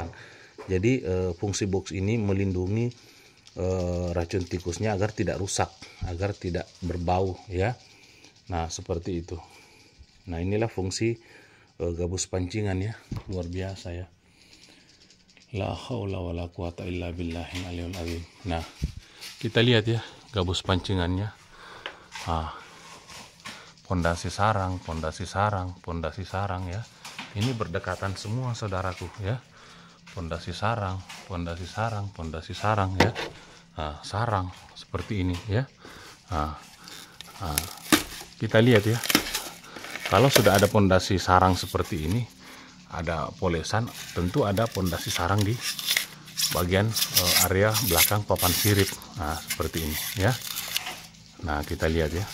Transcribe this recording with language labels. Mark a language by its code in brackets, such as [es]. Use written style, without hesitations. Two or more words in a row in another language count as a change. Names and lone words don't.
[id] Jadi fungsi box ini melindungi racun tikusnya agar tidak rusak, agar tidak berbau ya. Nah, seperti itu. Nah, inilah fungsi gabus pancingan ya, luar biasa ya. [ar] لا حول ولا قوة إلا بالله العلي العظيم. [id] Nah, kita lihat ya gabus pancingannya. Pondasi sarang, pondasi sarang, pondasi sarang ya. Ini berdekatan semua, saudaraku ya. Pondasi sarang, pondasi sarang, pondasi sarang ya. Sarang seperti ini ya. Kita lihat ya. Kalau sudah ada pondasi sarang seperti ini, ada polesan, tentu ada pondasi sarang di bagian area belakang papan sirip. Nah, seperti ini ya. Nah, kita lihat ya.